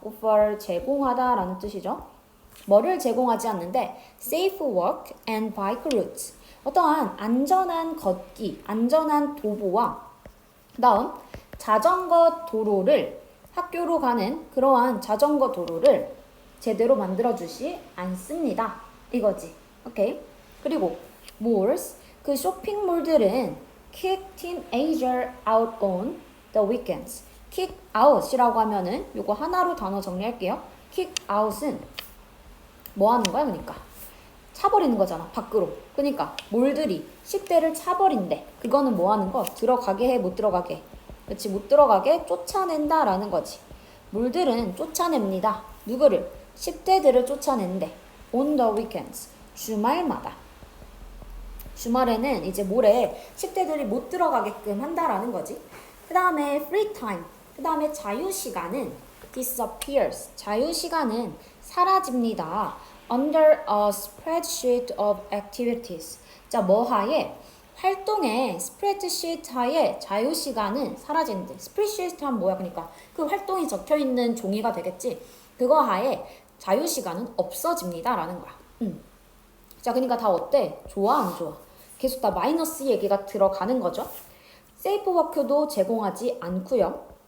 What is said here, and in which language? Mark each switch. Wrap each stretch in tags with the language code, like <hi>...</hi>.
<ko>offer, 제공하다 라는 뜻이죠. 뭐를 제공하지 않는데</ko> <en>safe walk and bike routes,</en> <ko>어떠한 안전한 걷기, 안전한 도보와 다음 자전거 도로를, 학교로 가는 그러한 자전거 도로를 제대로 만들어주지 않습니다. 이거지. 오케이. 그리고</ko> <en>malls,</en> <ko>그 쇼핑몰들은</ko> <en>kick teenager out on the weekends.</en> <ko>kick out이라고 하면은 요거 하나로 단어 정리할게요. kick out은 뭐 하는 거야? 그러니까 차버리는 거잖아, 밖으로. 그러니까 몰들이 10대를 차버린대. 그거는 뭐 하는 거? 들어가게 해, 못 들어가게 해. 그렇지, 못 들어가게 쫓아낸다 라는 거지. 몰들은 쫓아냅니다. 누구를? 10대들을 쫓아낸대.</ko> <en>on the weekends,</en> <ko>주말마다. 주말에는 이제 몰에 10대들이 못 들어가게끔 한다라는 거지. 그 다음에</ko> <en>free time,</en> <ko>그 다음에 자유시간은</ko> <en>disappears,</en> <ko>자유시간은 사라집니다.</ko> <en>under a spreadsheet of activities.</en> <ko>자, 뭐 하에? 활동의 스프레드시트 하에 자유시간은 사라진대. 스프레드시트 하면 뭐야? 그러니까 그 활동이 적혀있는 종이가 되겠지. 그거 하에 자유시간은 없어집니다 라는 거야. 자, 그러니까 다 어때? 좋아, 안 좋아? 계속 다 마이너스 얘기가 들어가는 거죠. 세이프 워크도 제공하지 않고요.</ko>